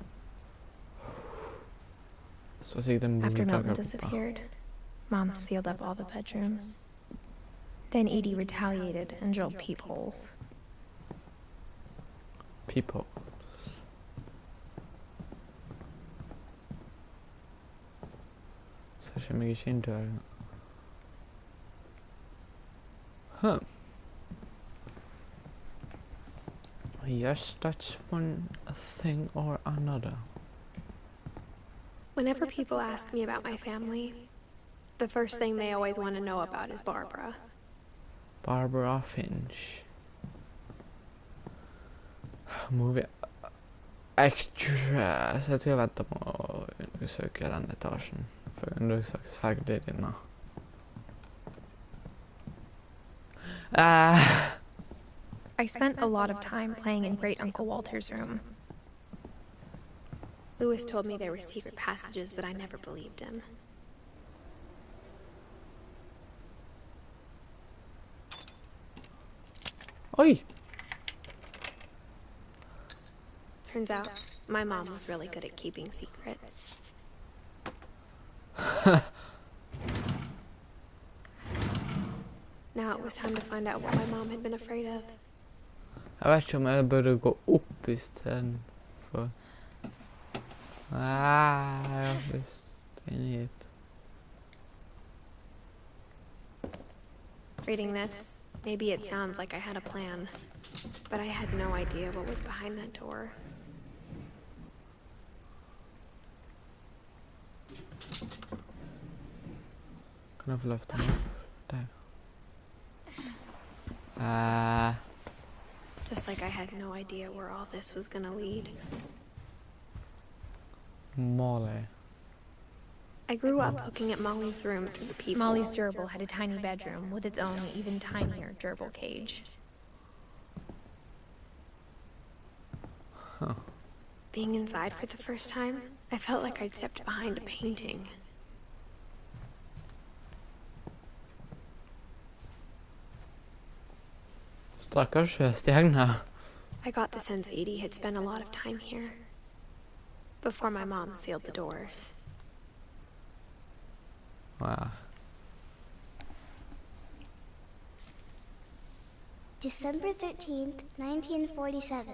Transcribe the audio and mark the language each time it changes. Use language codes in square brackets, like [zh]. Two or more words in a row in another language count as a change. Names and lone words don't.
[no] Så sikkert en [en] After [no] middag Milton oppe. [en] disappeared, Mom sealed up all the bedrooms. Then Edie retaliated and drilled peepholes. People. [no] Så kommer jeg ikke inn døren. Huh. [en] Yes, that's one thing or another. Whenever people ask me about my family, the first thing they always want to know about is Barbara. Barbara Finch. Movie actress. [no] Jeg tror jeg venter på å undersøke den etasjen. For å undersøke ferdig denne. [en] I spent a lot of time playing in Great Uncle Walter's room. Louis told me there were secret passages, but I never believed him. Oi! Turns out, my mom was really good at keeping secrets. Now it was time to find out what my mom had been afraid of. [no] Jeg vet ikke om jeg burde gå opp I stedet for... Jeg har lyst inn hit. [en] Reading this, maybe it sounds like I had a plan, but I had no idea what was behind that door. [no] Kan jeg få løfte den opp? Der. [en] Just like I had no idea where all this was gonna lead. Molly. I grew up looking at Molly's room through the peephole. Molly's gerbil had a tiny bedroom with its own even tinier gerbil cage. Huh. Being inside for the first time, I felt like I'd stepped behind a painting. [no] Stakkars stjerne. [en] I got the sense Edie had spent a lot of time here, before my mom sealed the doors. Wow. December 13th, 1947.